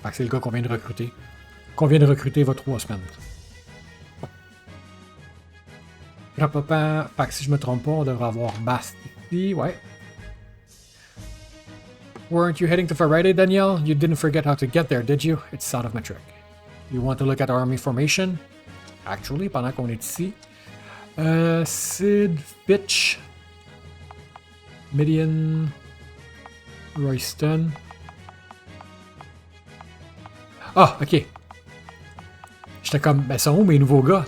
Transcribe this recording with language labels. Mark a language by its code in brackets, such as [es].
[fr] Fait que c'est le gars qu'on vient de recruter. Qu'on vient de recruter il y a 3 semaines. Rapapa, fait que si je me trompe pas, on devrait avoir Bast ici, ouais. [en] Weren't you heading to Faraday, Danielle? You didn't forget how to get there, did you? It's south of Matrek. You want to look at army formation? Actually, [fr] pendant qu'on est ici. Sid, Fitch, Midian, Royston. Ah, ok. J'étais comme, ben, sont où mes nouveaux gars?